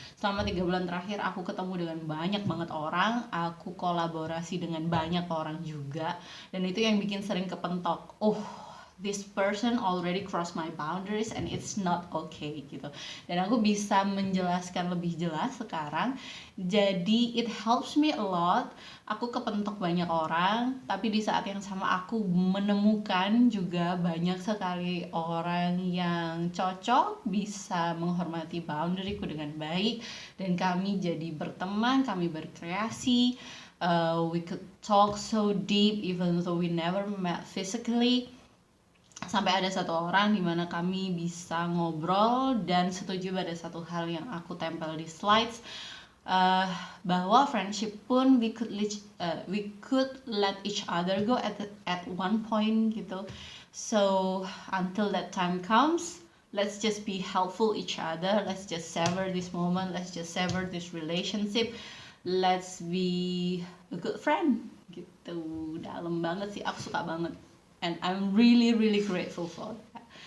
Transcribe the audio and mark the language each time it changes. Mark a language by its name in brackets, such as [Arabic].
[Indonesian] Selama 3 bulan terakhir aku ketemu dengan banyak banget orang, aku kolaborasi dengan banyak orang juga, dan itu yang bikin sering kepentok. [English] This person already crossed my boundaries and it's not okay gitu. [Indonesian] Dan aku bisa menjelaskan lebih jelas sekarang. Jadi [English] it helps me a lot. [Indonesian] Aku kepentok banyak orang, tapi di saat yang sama aku menemukan juga banyak sekali orang yang cocok, bisa menghormati boundaryku dengan baik, dan kami jadi berteman, kami berkreasi. [English] We could talk so deep even though we never met physically. [Indonesian] Sampai ada satu orang dimana kami bisa ngobrol dan setuju pada satu hal yang aku tempel di slides, bahwa friendship pun [English] we could let each other go at one point [Indonesian] gitu. [English] So until that time comes, let's just be helpful each other, let's just savor this moment, let's just savor this relationship, let's be a good friend gitu. [Indonesian] Dalam banget sih, aku suka banget. [English] And I'm really really grateful for that.